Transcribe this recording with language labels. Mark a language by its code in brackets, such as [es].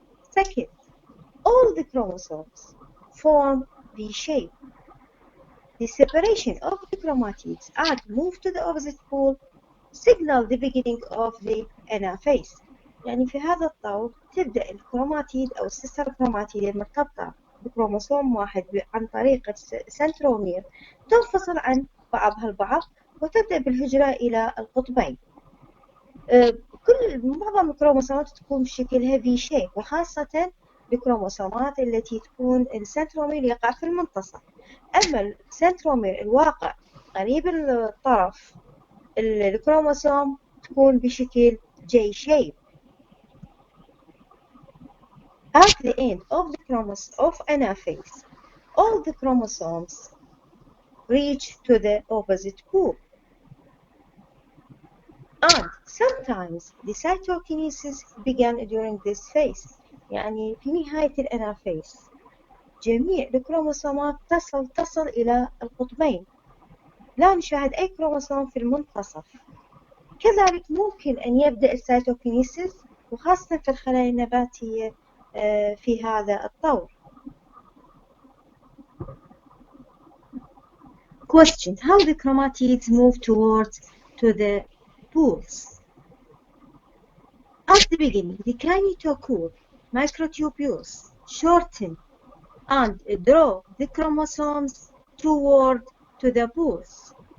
[en] Second, all the chromosomes form the shape. The separation of the chromatids and move to the opposite pole signal the beginning of the Anaphase. [ar] يعني في هذا الطور تبدأ الكروماتيد أو السيستر كروماتيد المرتبطة بكروموسوم واحد عن طريق السنترومير تنفصل عن بعضها البعض وتبدأ بالهجرة إلى القطبين. معظم الكروموسومات تكون بشكلها في شيب، وخاصة الكروموسومات التي تكون السنترومير يقع في المنتصف. أما السنترومير الواقع قريب الطرف الكروموسوم تكون بشكل J shape. [en] At the end of Anaphase, all the chromosomes reach to the opposite pole. And sometimes the cytokinesis began during this phase. [ar] يعني في نهاية الأنافيز جميع الكروموسومات تصل إلى القطبين، لا نشاهد أي كروموسوم في المنتصف. كذلك ممكن أن يبدأ السيتوكينيسيس وخاصة في الخلايا النباتية في هذا الطور. [en] Question: How the chromatids move towards to the pools? At the beginning, the kinetochore microtubules shorten and draw the chromosomes toward to the pools.